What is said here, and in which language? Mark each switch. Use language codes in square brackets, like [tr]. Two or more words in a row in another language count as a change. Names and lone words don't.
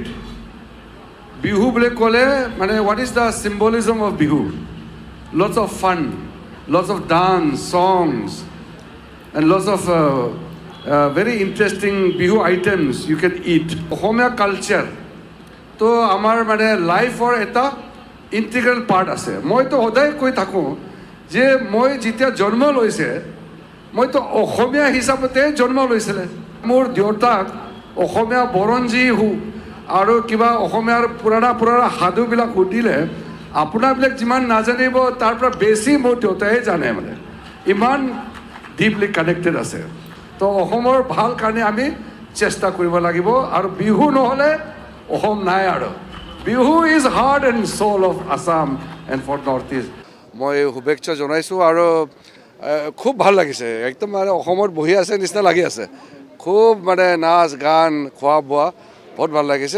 [as] বিহু বুলি ক'লে, মানে [en] what is the symbolism of Bihu? Lots of fun, lots of dance, songs, and lots of very interesting Bihu items you can eat. Ohomia culture. [as] তো আমাৰ মানে life ৰ এটা [en] integral part [as] আছে. মই তো সদায় কৈ থাকোঁ যে মই যিটো জন্ম লৈছে. মই তো অসমীয়া হিচাপতে জন্ম লৈছিলোঁ. মোৰ দেউতাক অসমীয়া বৰঞ্জী আৰু কিবা অসমীয়াৰ পুৰণা সাধুবিলাক সুধিলে আপোনাৰবিলাক যিমান নাজানিব তাৰ পৰা বেছি মোৰ দেউতাই জানে মানে ইমান [en] deeply connected [as] আছে তো অসমৰ ভাল কাৰণে আমি চেষ্টা কৰিব লাগিব আৰু বিহু নহ'লে অসম নাই আৰু [en] Bihu is heart and soul of Assam and for North East [as] মই শুভেচ্ছা জনাইছোঁ আৰু খুব ভাল লাগিছে একদম মানে অসমত বহি আছে নিচিনা লাগি আছে খুব মানে নাচ গান খোৱা বোৱা বহুত ভাল লাগিছে